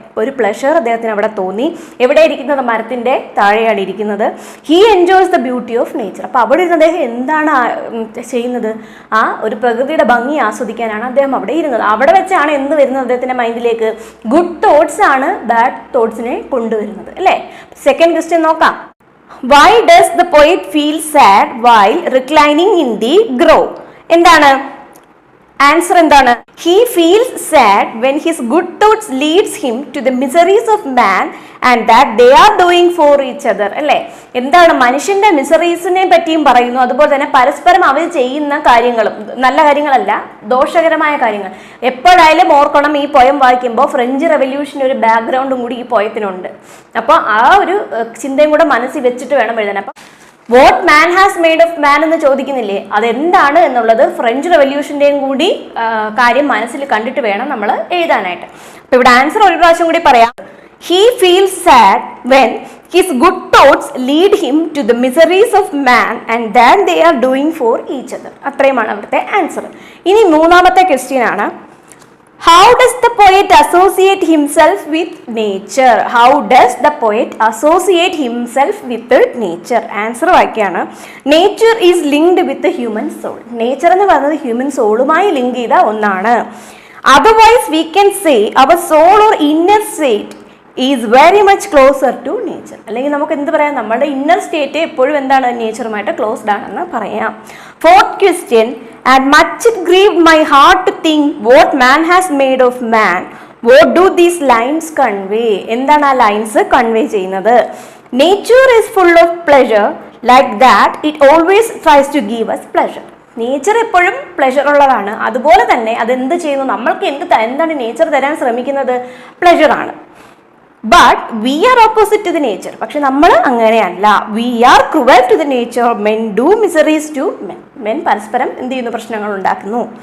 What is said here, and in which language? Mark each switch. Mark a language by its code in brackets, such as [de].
[ml] ഒരു പ്ലഷർ അദ്ദേഹത്തിന് അവിടെ തോന്നി. എവിടെ ഇരിക്കുന്നത്? മരത്തിൻ്റെ താഴെയാണ് ഇരിക്കുന്നത്. [en] He enjoys the beauty of nature. [ml] അപ്പോൾ അവിടെ ഇരുന്ന് അദ്ദേഹം എന്താണ് ചെയ്യുന്നത്? ആ ഒരു പ്രകൃതിയുടെ ഭംഗി ആസ്വദിക്കാനാണ് അദ്ദേഹം അവിടെ ഇരുന്നത്. അവിടെ വെച്ചാണ് എന്ത് വരുന്നത് അദ്ദേഹത്തിൻ്റെ മൈൻഡിലേക്ക്? ഗുഡ് തോട്ട്സ് ആണ് ബാഡ് തോട്ട്സിനെ കൊണ്ടുവരുന്നത് അല്ലേ? സെക്കൻഡ് ക്വസ്റ്റ്യൻ നോക്കാം. [en] Why does the poet feel sad while reclining in the grove? [ml] എന്താണ് ആൻസർ? എന്താണ്? [en] He feels sad when his good thoughts leads him to the miseries of man and that they are doing for each other. [ml] അല്ലേ? എന്താണ്? മനുഷ്യന്റെ മിസറീസിനെ പറ്റിയും പറയുന്നു. അതുപോലെ തന്നെ പരസ്പരം അവർ ചെയ്യുന്ന കാര്യങ്ങളും നല്ല കാര്യങ്ങളല്ല, ദോഷകരമായ കാര്യങ്ങൾ. എപ്പോഴായാലും ഓർക്കണം, ഈ പോയം വായിക്കുമ്പോൾ ഫ്രഞ്ച് റെവല്യൂഷൻ്റെ ഒരു ബാക്ക്ഗ്രൗണ്ടും കൂടി ഈ പോയത്തിനുണ്ട്. അപ്പോൾ ആ ഒരു ചിന്തയും കൂടെ മനസ്സിൽ വെച്ചിട്ട് വേണം എഴുതാൻ. അപ്പം [en] what man has made of man [ml] എന്ന് ചോദിക്കുന്നില്ലേ, അതെന്താണ് എന്നുള്ളത് ഫ്രഞ്ച് റെവല്യൂഷൻ്റെയും കൂടി കാര്യം മനസ്സിൽ കണ്ടിട്ട് വേണം നമ്മൾ എഴുതാനായിട്ട്. അപ്പോൾ ഇവിടെ ആൻസർ ഒരു പ്രാവശ്യം കൂടി പറയാം. [en] He feels sad when his good thoughts lead him to the miseries of man and that they are doing for each other. [ml] അത്രയുമാണ് അവിടുത്തെ ആൻസർ. ഇനി മൂന്നാമത്തെ ക്വസ്റ്റ്യൻ ആണ്. [en] How does the poet associate himself with nature? How does the poet associate himself with nature? [ml] Answer വായിക്കുകയാണ്. [en] Nature is linked with the human soul. [ml] Nature എന്ന് പറയുന്നത് human സോളുമായി link ചെയ്ത ഒന്നാണ്. [en] Otherwise we can say our soul or inner state is very much closer to nature. [ml] അല്ലെങ്കിൽ നമുക്ക് എന്ത് പറയാം? നമ്മുടെ ഇന്നർ സ്റ്റേറ്റ് എപ്പോഴും എന്താണ്? നേച്ചറുമായിട്ട് ക്ലോസ്ഡ് ആണെന്ന് പറയാം. Fourth question. [en] And much it grieved my heart to think what man has made of man. What do these lines convey? [ml] എന്താണ് ആ ലൈൻസ് കൺവേ ചെയ്യുന്നത്? [en] Nature is full of pleasure. Like that it always tries to give us pleasure. [ml] Nature എപ്പോഴും pleasure ഉള്ളതാണ്. അതുപോലെ തന്നെ അതെന്ത് ചെയ്യുന്നു? നമ്മൾക്ക് എന്താണ് നേച്ചർ തരാൻ ശ്രമിക്കുന്നത്? [en] പ്ലഷറാണ്. But we are opposite to the nature. [ml] പക്ഷെ നമ്മൾ അങ്ങനെയല്ല. [en] We are cruel to the nature. Men do miseries to men. [ml] Men പരസ്പരം എന്ത് ചെയ്യുന്നു? പ്രശ്നങ്ങൾ ഉണ്ടാക്കുന്നു.